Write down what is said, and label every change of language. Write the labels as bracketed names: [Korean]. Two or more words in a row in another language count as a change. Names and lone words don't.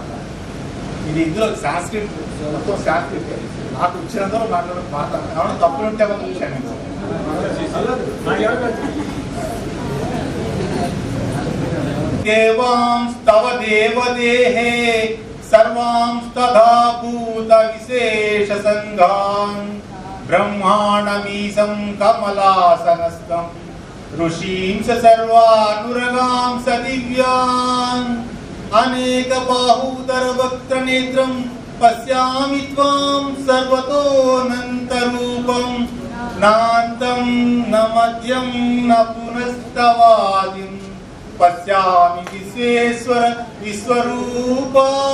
[Telugu] ఇది ఇందులో సాంస్క్రిట్ మొత్తం సాంస్క్రిట్ నాకు ఇచ్చినందులో మాట్లాడే పాట. ఏమైనా తప్పులు ఉంటే మనం చూశాను నేను. [Sanskrit] దేవాంస్తవ దేవదేహే सर्वांस्तथा भूत विशेष संघान् ब्रह्माण्डमीशं कमलासनस्थं ऋषींस सर्वानुरगांस दिव्यान् अनेक बाहूदर वक्त्रनेत्रं पश्यामि त्वां सर्वतोऽनन्तरूपं नान्तं न मध्यं न पुनस्तवादिं पश्यामि विश्वेश्वर विश्वरूपा